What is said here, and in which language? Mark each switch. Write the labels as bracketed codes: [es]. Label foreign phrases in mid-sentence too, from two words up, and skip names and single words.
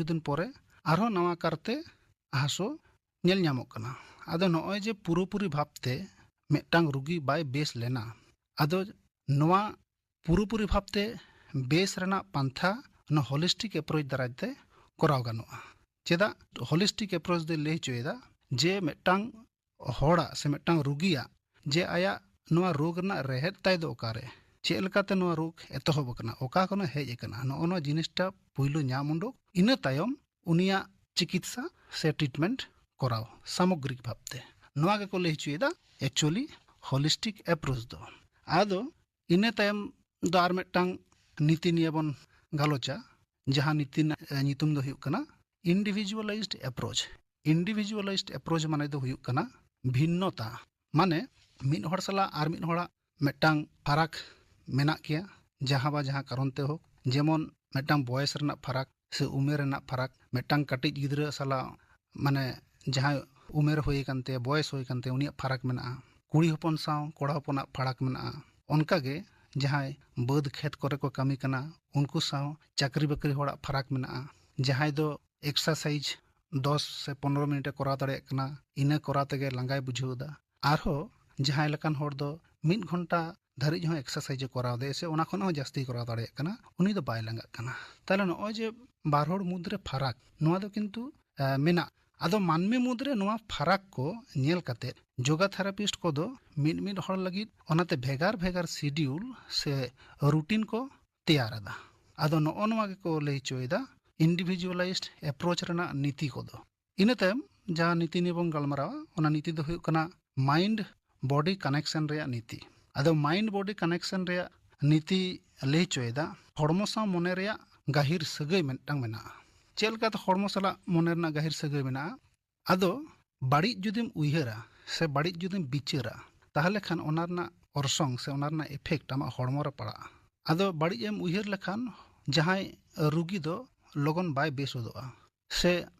[sat] ᱫᱤᱱ ᱯᱚᱨᱮ ᱟᱨᱦᱚᱸ ᱱᱟᱣᱟ ᱠᱟᱨᱛᱮ ᱦᱟᱥᱩ ᱧᱮᱞ ᱧᱟᱢᱚᱜ ᱠᱟᱱᱟ ᱟᱫᱚ ᱱᱚᱜᱼᱚᱭ ᱡᱮ ᱯᱩᱨᱟᱹᱯᱩᱨᱤ ᱵᱷᱟᱵᱛᱮ ᱢᱤᱫᱴᱟᱝ ᱨᱩᱜী ᱵᱟᱭ ᱵᱮᱥ ᱞᱮᱱᱟ ᱟᱫᱚ ᱱᱚᱣᱟ ᱯᱩᱨᱟᱹᱯᱩᱨᱤ ᱵᱷᱟᱵᱛᱮ ᱵᱮᱥ ᱨᱮᱱᱟᱜ ᱯᱟᱱᱛᱷᱟ ᱱᱚᱣᱟ [en] holistic approach [sat] ᱫᱟᱨᱟᱭ ᱛᱮ ᱠᱚᱨᱟᱣ ᱜᱟᱱᱚᱜᱼᱟ ᱪᱮᱫᱟᱜ [en] holistic approach [sat] ᱫᱚᱭ ᱞᱟᱹᱭ ᱦᱚᱪᱚᱭᱮᱫᱟ ᱡᱮ ᱢᱤᱫᱴᱟᱝ ᱦᱚᱲᱟᱜ ᱥᱮ ᱢᱤᱫᱴᱟᱝ ᱨᱩᱜᱤᱭᱟᱜ ᱡᱮ ᱟᱭᱟᱜ ᱱᱚᱣᱟ ᱨᱳᱜᱽ ᱨᱮᱱᱟᱜ ᱨᱮᱦᱮᱫ ᱛᱟᱭ ᱫᱚ ᱚᱠᱟᱨᱮ ᱪᱮᱫ ᱞᱮᱠᱟᱛᱮ ᱱᱚᱣᱟ ᱨᱳᱜᱽ ᱮᱛᱚᱦᱚᱵ ᱟᱠᱟᱱᱟ ᱚᱠᱟ ᱠᱷᱚᱱ ᱦᱮᱡ ᱟᱠᱟᱱᱟ ᱱᱚᱜᱼᱚ ᱱᱚᱣᱟ ᱡᱤᱱᱤᱥটা ᱯᱩᱭᱞᱩ ᱧᱟᱢ ᱩᱰᱩᱠ ᱤᱱᱟᱹ ᱛᱟᱭᱚᱢ ᱩᱱᱤᱭᱟᱜ চিকিৎসা ᱥᱮ ᱴᱨᱤᱴᱢᱮন্ট ᱠᱚᱨᱟᱣ [bn] সামগ্রিক ভাবতে [sat] ᱱᱚᱣᱟ ᱜᱮᱠᱚ ᱞᱟᱹᱭ ᱦᱚᱪᱚᱭᱮᱫᱟ [en] actually holistic approach [sat] ᱫᱚ ᱟᱫᱚ ᱤᱱᱟᱹ ᱛᱟᱭᱚᱢ ᱫᱚ ᱟᱨ ᱢᱤᱫᱴᱟᱝ [bn] নীতি নিয়ে [sat] ᱵᱚᱱ ᱜᱟᱞᱚᱪᱟ ᱡᱟᱦᱟᱸ নীতি ᱧᱩᱛᱩᱢ ᱫᱚ ᱦᱩᱭᱩᱜ ᱠᱟᱱᱟ [en] individualized approach individualized approach [sat] মানে ᱫᱚ ᱦᱩᱭᱩᱜ ᱠᱟᱱᱟ ᱵᱷᱤন্নতা ᱢᱟᱱᱮ ᱢᱤᱫ ᱦᱚᱲ ᱥᱟᱞᱟᱜ ᱟᱨ ᱢᱤᱫ ᱦᱚᱲᱟᱜ ᱢᱤᱫᱴᱟᱝ ᱯᱷᱟᱨᱟᱠ ᱢᱮᱱᱟᱜ ᱜᱮᱭᱟ ᱡᱟᱦᱟᱸ ᱵᱟ ᱡᱟᱦᱟᱸ ᱠᱟᱨᱚᱱ ᱛᱮ ᱦᱳᱠ ᱡᱮᱢᱚᱱ ᱢᱤᱫᱴᱟᱝ ᱵᱚᱭᱮᱥ ᱨᱮᱱᱟᱜ ᱯᱷᱟᱨᱟᱠ ᱥᱮ ᱩᱢᱮᱨ ᱨᱮᱱᱟᱜ ᱯᱷᱟᱨᱟᱠ ᱢᱤᱫᱴᱟᱝ ᱠᱟᱹᱴᱤᱡ ᱜᱤᱫᱽᱨᱟᱹ ᱥᱟᱞᱟᱜ ᱢᱟᱱᱮ ᱡᱟᱦᱟᱸᱭ ᱩᱢᱮᱨ ᱦᱩᱭ ᱟᱠᱟᱱ ᱛᱟᱭᱟ ᱵᱚᱭᱮᱥ ᱦᱩᱭ ᱟᱠᱟᱱ ᱛᱟᱭᱟ ᱩᱱᱤᱭᱟᱜ ᱯᱷᱟᱨᱟᱠ ᱢᱮᱱᱟᱜᱼᱟ ᱠᱩᱲᱤ ᱦᱚᱯᱚᱱ ᱥᱟᱶ ᱠᱚᱲᱟ ᱦᱚᱯᱚᱱᱟᱜ ᱯᱷᱟᱨᱟᱠ ᱢᱮᱱᱟᱜᱼᱟ ᱚᱱᱠᱟᱜᱮ ᱡᱟᱦᱟᱸᱭ ᱵᱟᱹᱫᱽ ᱠᱷᱮᱛ ᱠᱚᱨᱮ ᱠᱚ ᱠᱟᱹᱢᱤ ᱠᱟᱱᱟ ᱩᱱᱠᱩ ᱥᱟᱶ ᱪᱟᱹᱠᱨᱤ ᱵᱟᱹᱠᱨᱤ ᱦᱚᱲᱟᱜ ᱯᱷᱟᱨᱟᱠ ᱢᱮᱱᱟᱜᱼᱟ ᱡᱟᱦᱟᱸᱭ ᱫᱚ ᱮᱠᱥᱟᱨᱥᱟইᱡ 10 ᱥᱮ 15 [bn] মিনিটে করাও দাঁড়িয়ে [sat] ᱠᱟᱱᱟ ᱤᱱᱟᱹ ᱠᱚᱨᱟᱣ ᱛᱮᱜᱮ ᱞᱟᱸᱜᱟᱭ ᱵᱩᱡᱷᱟᱹᱣ ᱮᱫᱟ ᱟᱨᱦᱚᱸ ᱡᱟᱦᱟᱸᱭ ᱞᱮᱠᱟᱱ ᱦᱚᱲ ᱫᱚ 1 ঘন্টা ᱫᱷᱟᱹᱨᱤᱡ ᱦᱚᱸ ᱮᱠᱥᱟᱨᱥᱟइᱡ ᱠᱚᱨᱟᱣ ᱫᱟᱲᱮ ᱥᱮ ᱚᱱᱟ ᱠᱷᱚᱱ ᱦᱚᱸ ᱡᱟᱹᱥᱛᱤ ᱠᱚᱨᱟᱣ ᱫᱟᱲᱮᱭᱟᱜ ᱠᱟᱱᱟ ᱩᱱᱤ ᱫᱚ ᱵᱟᱭ ᱞᱟᱸᱜᱟᱜ ᱠᱟᱱᱟ ᱛᱟᱦᱞᱮ ᱱᱚᱜᱼᱚᱭ ᱡᱮ ᱵᱟᱨ ᱦᱚᱲ ᱢᱩᱫᱽᱨᱮ ᱯᱷᱟᱨᱟᱠ ᱱᱚᱣᱟ ᱫᱚ ᱠᱤᱱᱛᱩ ᱢᱮᱱᱟᱜ ᱟᱫᱚ ᱢᱟᱹᱱᱢᱤ ᱢᱩᱫᱽᱨᱮ ᱱᱚᱣᱟ ᱯᱷᱟᱨᱟᱠ ᱠᱚ ᱧᱮᱞ ᱠᱟᱛᱮᱫ ᱡᱳᱜᱟ ᱛᱷᱮᱨᱟᱯᱤস্ট ᱠᱚᱫᱚ ᱢᱤᱫ ᱦᱚᱲ ᱞᱟᱹᱜᱤᱫ ᱚᱱᱟᱛᱮ ᱵᱷᱮᱜᱟᱨ ᱵᱷᱮᱜᱟর শিডিউল ᱥᱮ ᱨᱩᱴᱤন ᱠᱚ ᱛᱮᱭᱟᱨ ᱮᱫᱟ ᱟᱫᱚ ᱱᱚᱜᱼᱚ ᱱᱚᱣᱟ ᱜᱮᱠᱚ ᱞᱟᱹᱭ ᱦᱚᱪᱚᱭᱮᱫᱟ [en] individualized approach [sat] ᱨᱮᱱᱟᱜ নীতি ᱠᱚᱫᱚ ᱤᱱᱟᱹ ᱛᱟᱭᱚᱢ ᱡᱟᱦᱟᱸ [bn] নীতি নিয়ে [sat] ᱵᱚᱱ ᱜᱟᱞᱢᱟᱨᱟᱣᱟ ᱚᱱᱟ নীতি ᱫᱚ ᱦᱩᱭᱩᱜ ᱠᱟᱱᱟ [en] mind body connection [sat] ᱨᱮᱭᱟᱜ নীতি ᱟᱫᱚ [en] mind body connection [sat] ᱨᱮᱭᱟᱜ নীতি ᱞᱟᱹᱭ ᱦᱚᱪᱚᱭᱮᱫᱟ ᱦᱚᱲᱢᱚ ᱥᱟᱶ ᱢᱚᱱᱮ ᱨᱮᱭᱟᱜ ᱜᱟᱹᱦᱤᱨ ᱥᱟᱹᱜᱟᱹᱭ ᱢᱤᱫᱴᱟᱝ ᱢᱮᱱᱟᱜᱼᱟ ᱪᱮᱫ ᱞᱮᱠᱟᱛᱮ ᱦᱚᱲᱢᱚ ᱥᱟᱞᱟᱜ ᱢᱚᱱᱮ ᱨᱮᱱᱟᱜ ᱜᱟᱹᱦᱤᱨ ᱥᱟᱹᱜᱟᱹᱭ ᱢᱮᱱᱟᱜᱼᱟ ᱟᱫᱚ ᱵᱟᱹᱲᱤᱡ ᱡᱩᱫᱤᱢ ᱩᱭᱦᱟᱹᱨᱟ ᱥᱮ ᱵᱟᱹᱲᱤᱡ ᱡᱩᱫᱤᱢ ᱵᱤᱪᱟᱹᱨᱟ ᱛᱟᱦᱞᱮ ᱠᱷᱟᱱ ᱚᱱᱟ ᱨᱮᱱᱟᱜ ᱚᱨᱥᱚᱝ ᱥᱮ ᱚᱱᱟ ᱨᱮᱱᱟᱜ ᱤᱯᱷᱮᱠᱴ ᱟᱢᱟᱜ ᱦᱚᱲᱢᱚ ᱨᱮ ᱯᱟᱲᱟᱜᱼᱟ ᱟᱫᱚ ᱵᱟᱹᱲᱤᱡ ᱮᱢ ᱩᱭᱦᱟᱹᱨ ᱞᱮᱠᱷᱟᱱ ᱡᱟᱦᱟᱸᱭ ᱨᱩᱜী ᱫᱚ ᱞᱚᱜᱚᱱ ᱵᱟᱭ ᱵᱮᱥ ᱦᱚᱫᱚᱜᱼᱟ ᱥᱮ